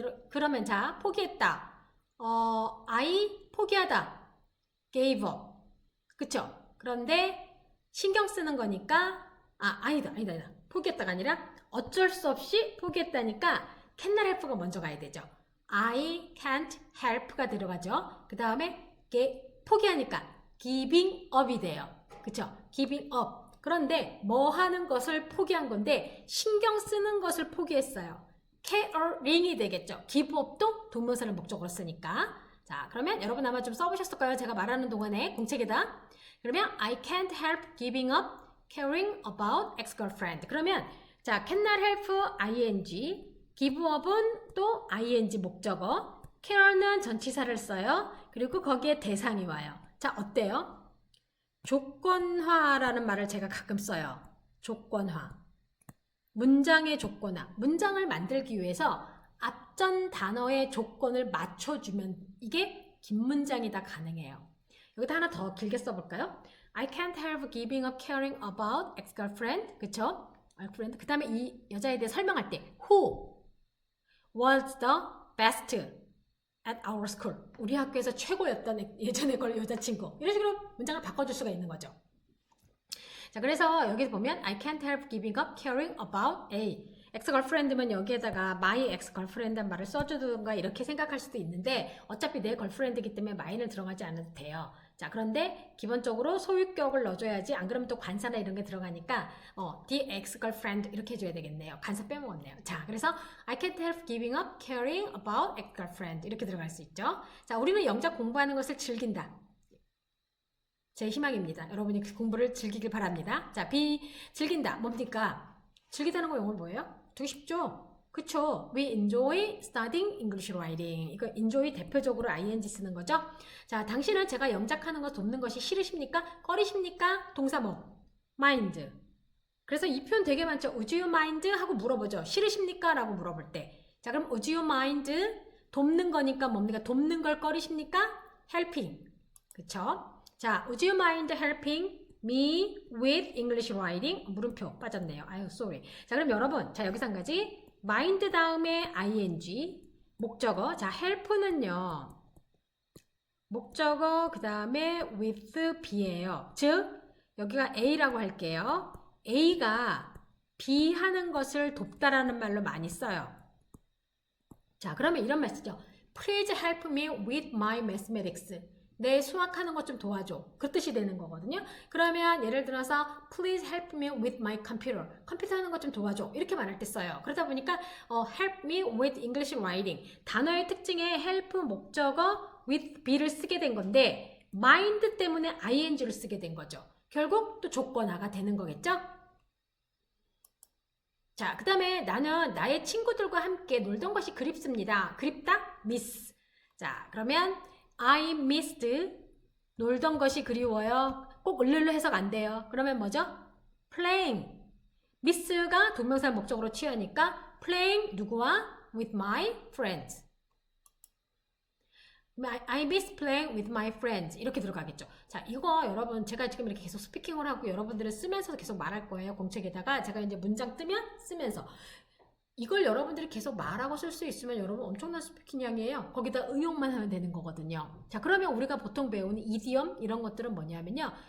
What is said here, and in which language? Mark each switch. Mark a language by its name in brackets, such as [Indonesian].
[Korean] 그러면 자, 포기했다. I 포기하다. gave up. 그쵸? 그런데 신경 쓰는 거니까 아니다. 포기했다가 아니라 어쩔 수 없이 포기했다니까 cannot help가 먼저 가야 되죠. [English] I can't help [Korean] 가 들어가죠. 그 다음에 포기하니까 giving up이 돼요. 그쵸? giving up. 그런데 뭐 하는 것을 포기한 건데 신경 쓰는 것을 포기했어요. caring이 되겠죠. give up도 동명사를 목적으로 쓰니까. 자, 그러면 여러분 아마 좀 써보셨을 거예요. 제가 말하는 동안에 공책에다. 그러면 [English] I can't help giving up caring about ex-girlfriend. [Korean] 그러면 자, cannot help ing, give up은 또 ing 목적어, care는 전치사를 써요. 그리고 거기에 대상이 와요. 자, 어때요? 조건화라는 말을 제가 가끔 써요. 조건화. 문장의 조건화. 문장을 만들기 위해서 앞전 단어의 조건을 맞춰주면 이게 긴 문장이 다 가능해요. 여기다 하나 더 길게 써볼까요? [English] I can't help giving up caring about ex-girlfriend. [Korean] 그쵸? 그 다음에 이 여자에 대해 설명할 때 [English] Who was the best at our school? [Korean] 우리 학교에서 최고였던 예전에 걸 여자친구. 이런 식으로 문장을 바꿔줄 수가 있는 거죠. 자, 그래서 여기 보면 [English] I can't help giving up caring about A. [Korean] ex-girlfriend면 여기에다가 my ex-girlfriend란 말을 써주든가 이렇게 생각할 수도 있는데 어차피 내 걸프렌드이기 때문에 my는 들어가지 않아도 돼요. 자, 그런데 기본적으로 소유격을 넣어줘야지 안 그러면 또 관사나 이런 게 들어가니까 the ex-girlfriend 이렇게 해줘야 되겠네요. 관사 빼먹었네요. 자, 그래서 [English] I can't help giving up caring about ex-girlfriend [Korean] 이렇게 들어갈 수 있죠. 자, 우리는 영작 공부하는 것을 즐긴다. 제 희망입니다. 여러분이 공부를 즐기길 바랍니다. 자, 즐긴다. 뭡니까? 즐기다는 거 영어로 뭐예요? 되게 쉽죠? 그쵸? [English] We enjoy studying English writing. [Korean] 이거 enjoy 대표적으로 ing 쓰는 거죠? 자, 당신은 제가 영작하는 거 돕는 것이 싫으십니까? 꺼리십니까? 동사 뭐? mind. 그래서 이 표현 되게 많죠? [English] Would you mind? [Korean] 하고 물어보죠. 싫으십니까? 라고 물어볼 때. 자, 그럼 would you mind? 돕는 거니까 뭡니까? 돕는 걸 꺼리십니까? helping. 그쵸? 자, [English] would you mind helping me with English writing? [Korean] 물음표 빠졌네요. 아유, sorry. 자, 그럼 여러분, 자, 여기서 한 가지. mind 다음에 ing, 목적어. 자, help는요. 목적어, 그 다음에 with B예요. 즉, 여기가 A라고 할게요. A가 B 하는 것을 돕다라는 말로 많이 써요. 자, 그러면 이런 말 쓰죠. [English] Please help me with my mathematics. [Korean] 내 수학하는 것 좀 도와줘. 그 뜻이 되는 거거든요. 그러면 예를 들어서 [English] Please help me with my computer. [Korean] 컴퓨터 하는 것 좀 도와줘. 이렇게 말할 때 써요. 그러다 보니까 [English] help me with English writing. [Korean] 단어의 특징에 help 목적어 with be를 쓰게 된 건데 mind 때문에 ing를 쓰게 된 거죠. 결국 또 조건화가 되는 거겠죠? 자, 그 다음에 나는 나의 친구들과 함께 놀던 것이 그립습니다. 그립다? miss. 자, 그러면 [English] I missed [Korean] 놀던 것이 그리워요. 꼭 을를로 해석 안 돼요. 그러면 뭐죠? playing. miss가 동명사 목적으로 취하니까 playing 누구와? with my friends. [English] I miss playing with my friends [Korean] 이렇게 들어가겠죠. 자, 이거 여러분 제가 지금 이렇게 계속 스피킹을 하고 여러분들은 쓰면서 계속 말할 거예요. 공책에다가 제가 이제 문장 뜨면 쓰면서 이걸 여러분들이 계속 말하고 쓸 수 있으면 여러분 엄청난 스피킹량이에요. 거기다 응용만 하면 되는 거거든요. 자, 그러면 우리가 보통 배우는 이디엄 이런 것들은 뭐냐면요.